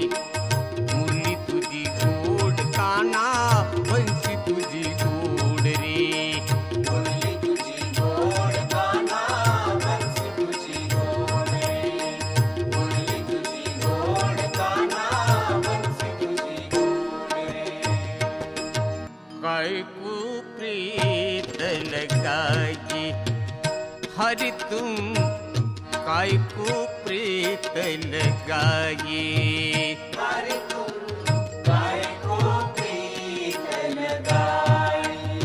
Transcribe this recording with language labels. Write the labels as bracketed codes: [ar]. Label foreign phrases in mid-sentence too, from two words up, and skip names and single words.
[mr] मुरली तुझी गोड काना, बंसी तुझी गोड रे. मुरली तुझी गोड काना, बंसी तुझी गोड रे. मुरली तुझी गोड काना, बंसी तुझी गोड रे. [hi] काय प्रीत लगाई, हरि तुम काय प्रीत लगाई. हरि तुम काय को प्रीत लगाई.